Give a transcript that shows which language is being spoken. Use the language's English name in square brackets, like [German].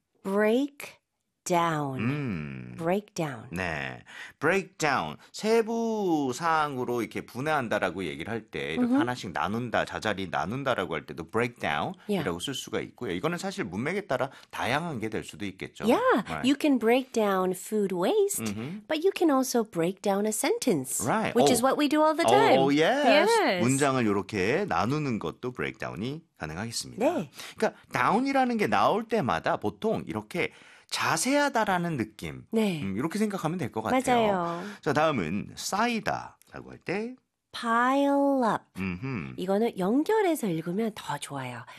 [English] Break down. Break down. [Korean] 네. [English] Break down. [Korean] 세부 사항으로 이렇게 분해한다라고 얘기를 할 때 이렇게 mm-hmm. 하나씩 나눈다, 자잘히 나눈다라고 할 때도 break down이라고 yeah. 쓸 수가 있고요. 이거는 사실 문맥에 따라 다양한 게 될 수도 있겠죠. [English] Yeah. Right. You can break down food waste, mm-hmm. but you can also break down a sentence, right. which is what we do all the time. Oh, yes. yes. [Korean] 문장을 이렇게 나누는 것도 break down이 가능하겠습니다. 네. 그러니까 down이라는 게 나올 때마다 보통 이렇게 자세하다라는 느낌. 네. 이렇게 생각하면 될 것 같아요. 맞아요. 자, 다음은 쌓이다라고 할 때 [English] pile up. [Korean] 이거는 연결해서 읽으면 더 좋아요.